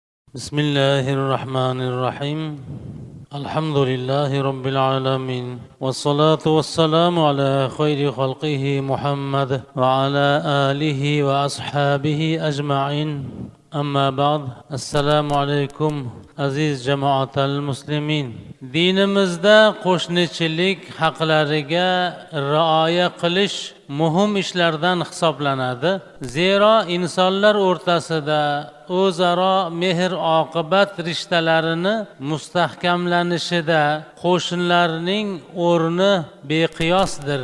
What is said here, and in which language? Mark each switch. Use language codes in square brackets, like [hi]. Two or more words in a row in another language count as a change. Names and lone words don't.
[ar] بسم الله الرحمن الرحيم الحمد لله رب العالمين والصلاة والسلام على خير خلقه محمد وعلى آله وأصحابه أجمعين أما بعد السلام عليكم [uz] aziz jamaatal muslimin. Dinimizda qo'shnichilik haqlariga rioya qilish muhim ishlardan hisoblanadi. Zero insonlar o'rtasida o'zaro mehr-oqibat rishtalarini mustahkamlanishida qo'shnilarning o'rni beqiyosdir.